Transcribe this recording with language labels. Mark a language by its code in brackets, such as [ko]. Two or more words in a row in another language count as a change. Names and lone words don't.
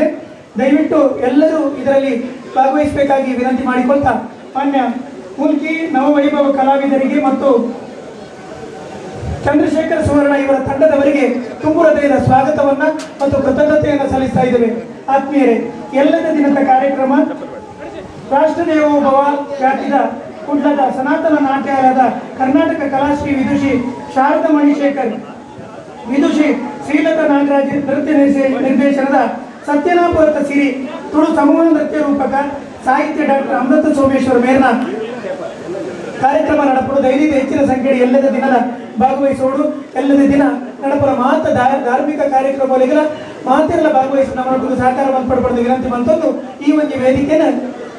[kn] ದಯವಿಟ್ಟು ಎಲ್ಲರೂ ಇದರಲ್ಲಿ ಭಾಗವಹಿಸಬೇಕಾಗಿ ವಿನಂತಿ ಮಾಡಿಕೊಳ್ತಾ ಮಾನ್ಯ ಮುಲ್ಕಿ ನವವೈಭವ ಕಲಾವಿದರಿಗೆ ಮತ್ತು ಚಂದ್ರಶೇಖರ್ ಸುವರ್ಣ ಇವರ ತಂಡದವರಿಗೆ ತುಂಬು ಹೃದಯದ ಸ್ವಾಗತವನ್ನ ಮತ್ತು ಕೃತಜ್ಞತೆಯನ್ನು ಸಲ್ಲಿಸ್ತಾ ಇದ್ದೇವೆ. ಆತ್ಮೀಯರೇ, [tcy] ಎಲ್ಲದ ದಿನದ ಕಾರ್ಯಕ್ರಮ ರಾಷ್ಟ್ರದೇವೋಭವ ಖ್ಯಾತಿದ ಕುಡ್ಲದ ಸನಾತನ ನಾಟ್ಯಾಲಯದ ಕರ್ನಾಟಕ ಕಲಾಶ್ರೀ ವಿದುಷಿ ಶಾರದಾ ಮಣಿಶೇಖರ್, ವಿದುಷಿ ಶ್ರೀಲತಾ ನಾಗರಾಜ್ ನೃತ್ಯ ನಿರ್ದೇಶನದ ಸತ್ಯನಾಪುರದ ಸಿರಿ ತುಳು ಸಮೂಹ ನೃತ್ಯ ರೂಪಕ ಸಾಹಿತ್ಯ ಡಾಕ್ಟರ್ ಅಮೃತ ಸೋಮೇಶ್ವರ ಮೇರ್ನ ಕಾರ್ಯಕ್ರಮ ನಡಪಡು ದೈನಿಕ ಹೆಚ್ಚಿನ ಸಂಖ್ಯೆಯಲ್ಲಿ ಎಲ್ಲದ ದಿನದ ಭಾಗವಹಿಸೋಡು ಎಲ್ಲದ ದಿನ ನಡಪುರ ಮಾತ್ರ ಧಾರ್ಮಿಕ ಕಾರ್ಯಕ್ರಮಗಳಿಗೆಲ್ಲ ಮಾತೆಲ್ಲ ಭಾಗವಹಿಸಿ ನಮ್ಮ ಸಹಕಾರ ಪಡ್ಪಡ್ದು ವಿನಂತಿ ಬಂತಂದು ಈ ಒಂದು ವೇದಿಕೆನ